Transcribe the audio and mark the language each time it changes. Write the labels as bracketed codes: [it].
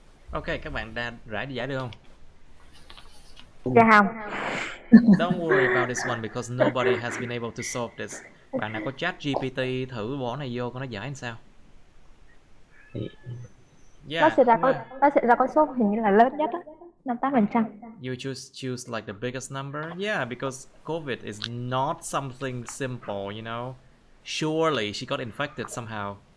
[vi] Ok, các bạn đã giải được không? Dạ không. [en] Don't worry about this one because nobody has been able to solve this. [vi] Bạn nào có chat GPT thử bỏ này vô coi nó giải làm sao. [en] Yeah, [vi] nó sẽ ra con số hình như là lớn nhất á, 58%. [en] you choose like the biggest number. Yeah, because COVID is not something simple, you know. Surely she got infected somehow.